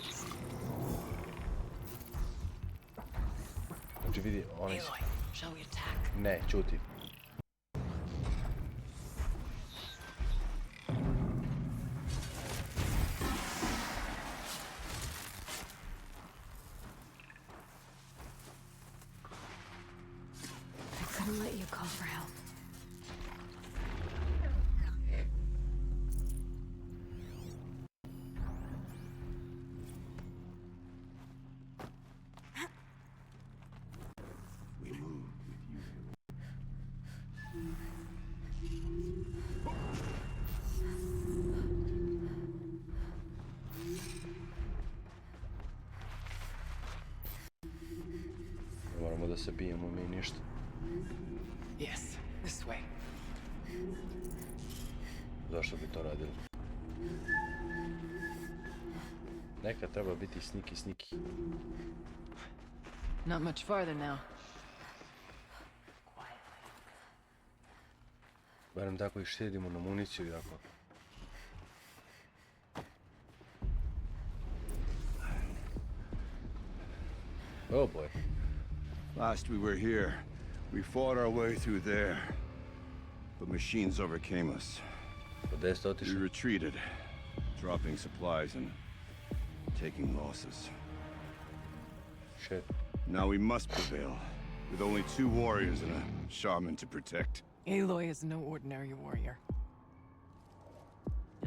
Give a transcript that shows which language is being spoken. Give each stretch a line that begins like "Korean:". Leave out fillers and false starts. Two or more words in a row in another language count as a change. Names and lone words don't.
Serbian: Znači vidi, oni su...
English: Aloy, shall we attack?
Serbian: Ne, čuti.
English: I couldn't let you call for help. We move with you.
Serbian: Ne moramo da se bijemo mi ništa.
English: Yes, this way.
Serbian: Zašto bi to radili? Nekad treba biti sniki.
English: Not much farther now.
Serbian: Barem tako ih štedimo na municiju jako.
English: Oh boy. Last we were here, we fought our way through there. But machines overcame us.
Serbian: Pa gdje ste
English: We
Serbian: otišli?
English: retreated, dropping supplies and taking losses. Shit. Now we must prevail, with only 2 warriors and a shaman to protect. Aloy is no ordinary warrior.